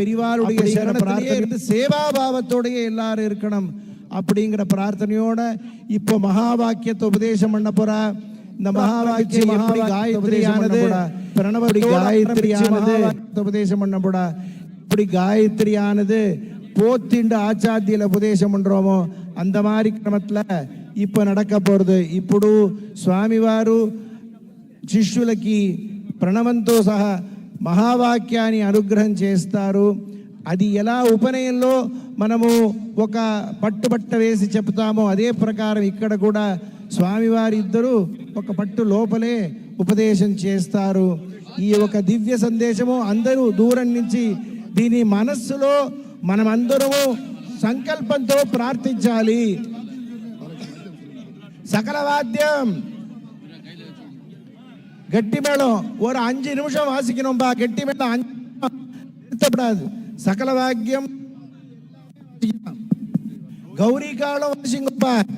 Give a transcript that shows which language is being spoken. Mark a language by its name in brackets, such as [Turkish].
[Tamil] பெரியவாளுடைய சரண பிரார்த்தனை சேவாபாவத்தோட எல்லாரும் இருக்கணும் அப்படிங்கிற பிரார்த்தனையோட இப்போ மகா வாக்கியத்தை உபதேசம் பண்ண போறா. இந்த மகா வாக்கியம் காயத்ரியானது பிரணவடி காயத்ரியானது உபதேசம் பண்ணப்படா. இப்படி காயத்ரியானது போத்திண்டு ஆச்சாத்தியில உபதேசம் பண்றோமோ அந்த மாதிரி கிரமத்துல இப்ப நடக்க పోறது. [Telugu] ఇప్పుడు స్వామివారు శిష్యులకి ప్రణవంతో సహా మహావాక్యాన్ని అనుగ్రహం చేస్తారు. అది ఎలా ఉపనయంలో మనము ఒక పట్టుబట్ట వేసి చెప్తామో అదే ప్రకారం ఇక్కడ కూడా స్వామివారి ఇద్దరు ఒక పట్టు లోపలే ఉపదేశం చేస్తారు. ఈ ఒక దివ్య సందేశము అందరూ దూరం నుంచి దీని మనస్సులో మనమందరము సంకల్పంతో ప్రార్థించాలి. సకల వాద్యం [Tamil] கெட்டி மேளம் ஒரு 5 நிமிஷம் வாசிக்கணும்பா. கெட்டி மேளம் 5 நிறுத்தப்படாது. சகல வாக்கியம் கௌரி காலம் வாசிங்கப்பா.